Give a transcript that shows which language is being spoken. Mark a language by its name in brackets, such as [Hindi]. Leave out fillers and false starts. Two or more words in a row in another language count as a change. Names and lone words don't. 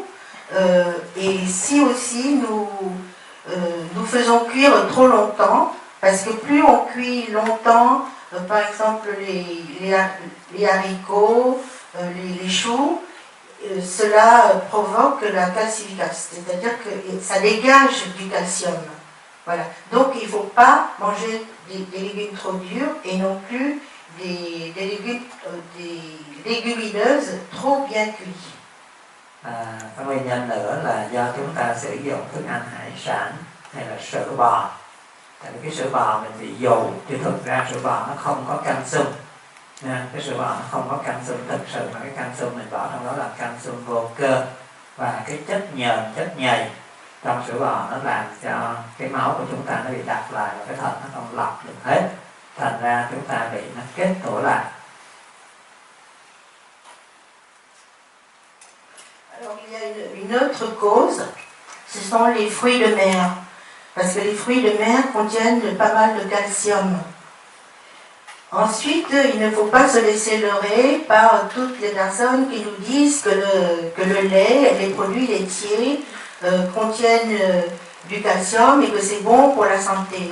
[French] Et si aussi nous faisons cuire trop longtemps, parce que plus on cuit longtemps, par exemple les haricots, les choux, cela provoque la calcification, c'est-à-dire que ça dégage du calcium. Voilà. Donc il ne faut pas manger des légumes trop durs et non plus des légumineuses trop bien cuites. [Vietnamese] Cái nguyên nhân nữa là do chúng ta sử dụng thức ăn hải sản hay là sữa bò. Tại vì cái sữa bò mình bị dụ, chứ thực ra sữa bò nó không có calcium. Cái sữa bò nó không có calcium thực sự, mà cái calcium mình bỏ trong đó là calcium vô cơ. Và cái chất nhờn, chất nhầy trong sữa bò nó làm cho cái máu của chúng ta nó bị đặc lại và cái thận nó không lọc được hết. Thành ra chúng ta bị nó kết tủa lại. [French] Alors il y a une autre cause, ce sont les fruits de mer, parce que les fruits de mer contiennent pas mal de calcium. Ensuite, il ne faut pas se laisser leurrer par toutes les personnes qui nous disent que le lait, les produits laitiers contiennent du calcium et que c'est bon pour la santé.